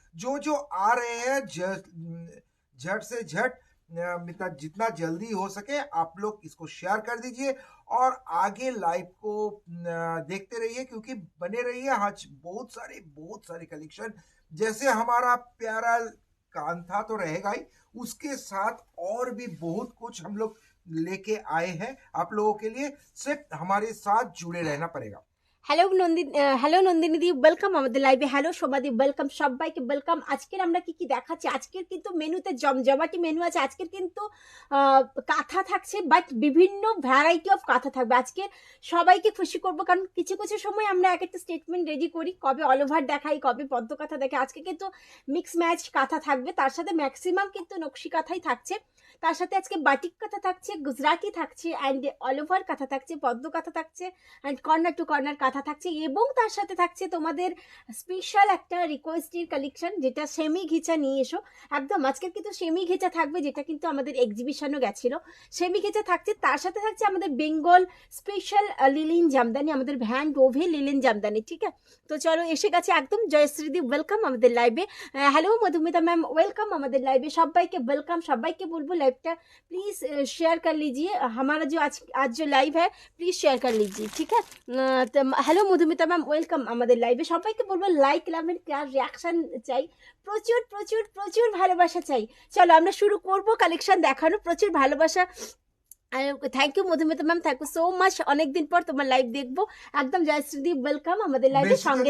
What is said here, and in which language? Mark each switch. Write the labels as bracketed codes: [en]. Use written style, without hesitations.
[hi] जो जो आ रहे हैं झट से झट, जितना जल्दी हो सके आप लोग इसको शेयर कर दीजिए, और आगे लाइव को देखते रहिए, क्योंकि बने रहिए। आज बहुत सारे कलेक्शन, जैसे हमारा प्यारा कांथा तो रहेगा ही, उसके साथ और भी बहुत कुछ हम लोग लेके आए हैं आप लोगों के लिए। सिर्फ हमारे साथ जुड़े रहना पड़ेगा। [bn] হ্যালো নন্দিনী দি, ওয়েলকাম আমাদের লাইভে। হ্যালো সোমাদি, ওয়েলকাম, সবাইকে ওয়েলকাম। আজকের আমরা কি কি দেখাচ্ছি, আজকের কিন্তু মেনুতে জমজমাটি মেনু আছে। আজকের কিন্তু কাঁথা থাকছে, বাট বিভিন্ন ভ্যারাইটি অফ কাঁথা থাকবে। আজকে সবাইকে খুশি করব, কারণ কিছু কিছু সময় আমরা এক একটা স্টেটমেন্ট রেডি করি, কবে অল ওভার দেখাই, কবে পদ্ম কাঁথা দেখাই। আজকে কিন্তু মিক্স ম্যাচ কাঁথা থাকবে, তার সাথে ম্যাক্সিমাম কিন্তু নকশি কাঁথাই থাকছে। তার সাথে আজকে বাটিক কাঁথা থাকছে, গুজরাটি থাকছে, অ্যান্ড অল ওভার কাঁথা থাকছে, পদ্ম কাঁথা থাকছে, অ্যান্ড কর্নার টু কর্নার কাঁথা থাকছে। এবং তার সাথে থাকছে তোমাদের স্পেশাল একটা রিকোয়েস্টের কালেকশন, যেটা সেমি ঘিচা নিয়ে এসো। একদম আজকে কিন্তু সেমি ঘিচা থাকবে, যেটা কিন্তু আমাদের এক্সিবিশনও গেছিল। সেমি ঘিচা থাকছে, তার সাথে থাকছে আমাদের বেঙ্গল স্পেশাল লিলিন জামদানি, আমাদের ভ্যান ডোভে লিলিন জামদানি। ঠিক আছে, তো চলো এসে গেছে একদম। জয়শ্রীদি, ওয়েলকাম আমাদের লাইভে। হ্যালো মধুমিতা ম্যাম, ওয়েলকাম আমাদের লাইভে। সবাইকে ওয়েলকাম, সবাইকে বলবো [hi] लाइवটা प्लीज शेयर कर लीजिए। हमारा जो आज जो लाइव है प्लीज शेयर कर लीजिए, ठीक है। [bn] তো হ্যালো মধুমিতা ম্যাম, ওয়েলকাম আমাদের লাইভে। সবাইকে বলবো লাইক লাভেন কেয়ার রিয়াকশন চাই, প্রচুর প্রচুর প্রচুর ভালোবাসা চাই। চলো আমরা শুরু করব কালেকশন দেখানো। প্রচুর ভালোবাসা। Thank you Madhumita ma'am, thank you so much. অনেকদিন পর তোমার লাইভ দেখবো। একদম জয়শ্রীদি, ওয়েলকাম আমাদের লাইভে, সঙ্গে